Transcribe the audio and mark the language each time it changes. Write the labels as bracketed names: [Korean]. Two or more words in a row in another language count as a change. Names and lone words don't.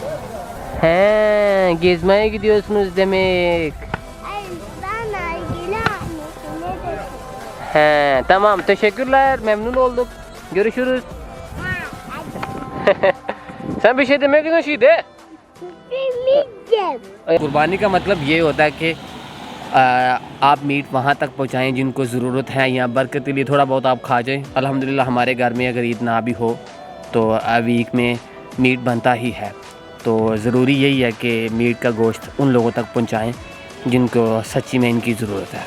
[Turkish] He gezmeye gidiyorsunuz demek. Hayır, ben Nagi'li annesine götürüyorum. He tamam teşekkürler, memnun olduk. Görüşürüz. Sen bir şey demek istiyorsun şey de. Bilmeyeceğim. [Hindi] कुर्बानी का मतलब ये होता है कि आप मीट वहाँ तक पहुँचाएँ जिनको ज़रूरत है, या बरकत के लिए थोड़ा बहुत आप खा जाएँ। अल्हम्दुलिल्लाह हमारे घर में अगर ईद ना भी हो तो वीक में मीट बनता ही है, तो ज़रूरी यही है कि मीट का गोश्त उन लोगों तक पहुँचाएँ जिनको सच्ची में इनकी ज़रूरत है।